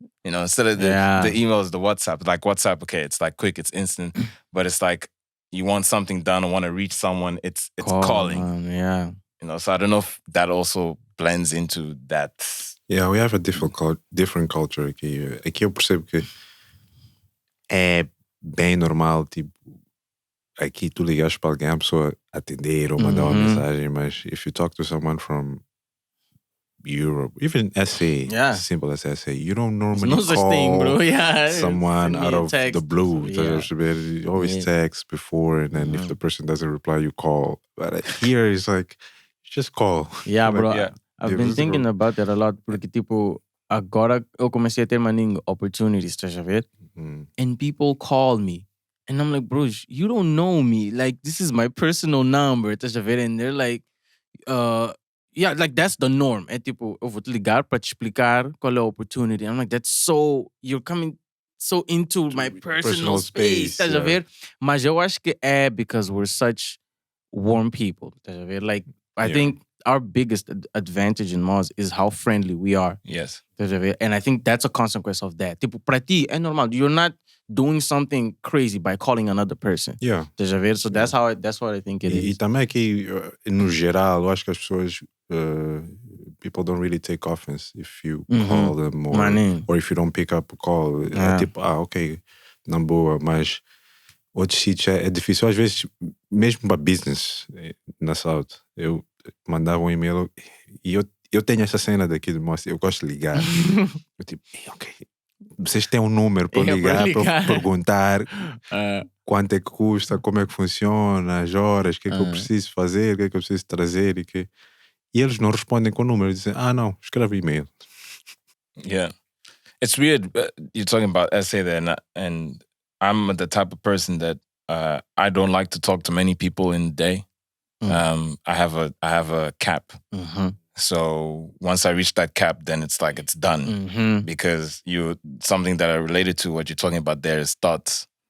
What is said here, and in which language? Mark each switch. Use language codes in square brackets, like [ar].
[en] Instead of the email is the WhatsApp. Like WhatsApp, okay, it's like quick, it's instant. But it's like you want something done or want to reach someone, it's calling. Man, So I don't know if that also blends into that. Yeah, we have a different culture aqui. [pt] Aqui eu percebo que é bem normal, tipo, aqui tu ligas para alguém, a pessoa atender ou mandar uma mensagem, mas [en] if you talk to someone from Europe, even SA, simple as SA, you don't normally no such thing, bro. someone out of the blue. You always text before, and then if the person doesn't reply, you call. But here it's like, you just call. Yeah, like, [pt] bro. [en] I've been thinking about that a lot, [pt] porque tipo, agora eu comecei a ter maninho opportunities, estás a ver? [en] And people call me. And I'm like, bro, you don't know me. Like, this is my personal number, [pt] estás a ver? [en] And they're like, yeah, like that's the norm. [pt] É tipo, eu vou te ligar para te explicar qual é a opportunity. [en] I'm like, that's so, you're coming so into my personal space. [pt] Estás a ver? Mas eu acho que é [en] because we're such warm people. [pt] Estás a ver? [en] Like, I think our biggest advantage in Moz is how friendly we are. Yes. [pt] Estás a ver? [en] And I think that's a consequence of that. [pt] Tipo, para ti é normal. [en] You're not doing something crazy by calling another person. Yeah. [pt] Estás a ver? [en] So that's what I think it is. [pt] E também aqui, no geral, eu acho que as pessoas, [en] people don't really take offense if you call them or if you don't pick up a call. [pt] É tipo, ok, na boa, mas outros sítios é difícil. Às vezes, mesmo para business, na South, eu mandava um e-mail e eu tenho essa cena daqui de moça, eu gosto de ligar. Eu tipo, ok, vocês têm um número para ligar, para perguntar quanto é que custa, como é que funciona, as horas, o que é que eu preciso fazer, o que é que eu preciso trazer e eles não respondem com o número, dizem, não, escreve e-mail. [en] Yeah. It's weird, you're talking about essay there, and I'm the type of person that I don't like to talk to many people in the day. I have a cap. So once I reach that cap, then it's like it's done because something that I related to what you're talking about there is thoughts.